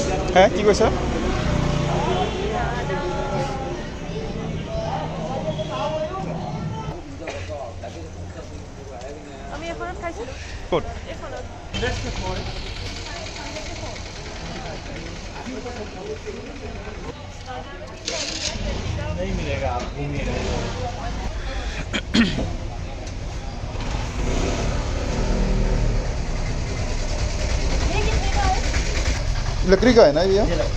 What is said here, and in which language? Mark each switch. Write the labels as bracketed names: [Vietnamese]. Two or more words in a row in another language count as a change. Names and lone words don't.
[Assamese] হে কি কৈছা? আমি এখনত খাইছিলোঁ ক'ত? এখনত [Hindi] नहीं मिलेगा आपको मेरे लकड़ी का है ना ये?